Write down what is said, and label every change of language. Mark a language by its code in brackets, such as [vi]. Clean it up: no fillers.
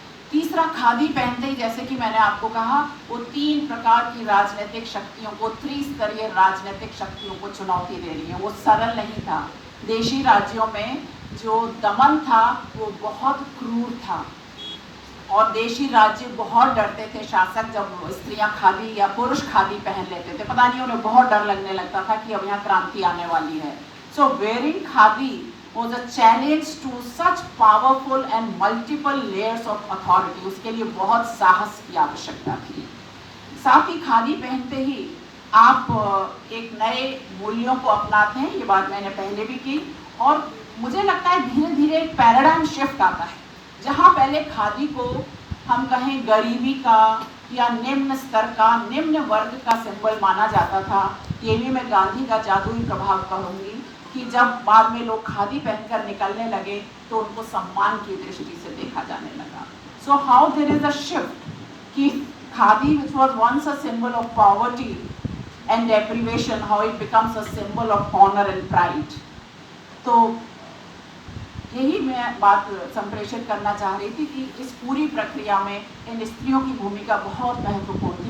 [hi] तीसरा, खादी पहनते ही, जैसे कि मैंने आपको कहा, वो 3 प्रकार की राजनीतिक शक्तियों को, त्रिस्तरीय राजनीतिक शक्तियों को चुनौती दे रही है। वो सरल नहीं था। देशी राज्यों में जो दमन था वो बहुत क्रूर था और देशी राज्य बहुत डरते थे शासक जब स्त्रियां खादी या पुरुष खादी पहन लेते थे। पता नहीं, उन्हें बहुत डर लगने लगता था कि अब यहाँ क्रांति आने वाली है। [en] So wearing khadi was a challenge to such powerful and multiple layers of authority. [hi] उसके लिए बहुत साहस की आवश्यकता थी। साथ ही खादी पहनते ही आप एक नए मूल्यों को अपनाते हैं, ये बात मैंने पहले भी की, और मुझे लगता है धीरे धीरे एक पैराडाइम शिफ्ट आता है। जहाँ पहले खादी को हम कहें गरीबी का या निम्न स्तर का, निम्न वर्ग का सिंबल माना जाता था, ये भी मैं गांधी का जादुई प्रभाव कहूँगी कि जब बाद में लोग खादी पहनकर निकलने लगे तो उनको सम्मान की दृष्टि से देखा जाने लगा। [en] So how there is a shift कि khadi which was once a symbol of poverty and deprivation, how it becomes a symbol of honor and pride. [hi] तो यही मैं बात संप्रेषित करना चाह रही थी कि इस पूरी प्रक्रिया में इन स्त्रियों की भूमिका बहुत महत्वपूर्ण थी।